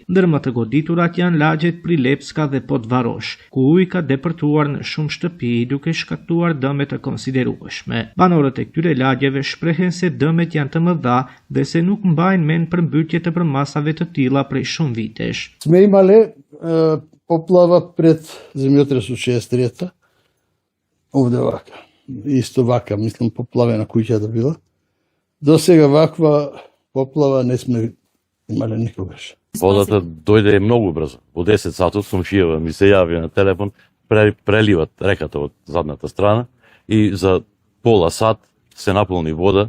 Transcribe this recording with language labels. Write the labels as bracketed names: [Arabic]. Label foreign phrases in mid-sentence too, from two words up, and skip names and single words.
[Albanian] Ndër më të goditurat janë lagjet Prilepska dhe Potvarosh, ku uji ka depërtuar në shumë shtëpi duke shkaktuar dëme të konsiderueshme. Banorët e këtyre lagjeve shprehen se dëmet janë të mëdha dhe se nuk mbajnë mend përmbytje të përmasave të tilla prej shumë vitesh. [Macedonian] Сме имале поплава пред земјотрес од 63-та. Овде вака. Исто вака, мислам, поплавена куќата била. До сега ваква поплава не сме имале никогаш. Водата дојде многу брзо. Во 10 сатот комшијава ми се јави на телефон, преливат реката од задната страна и за пола сат се наполни вода.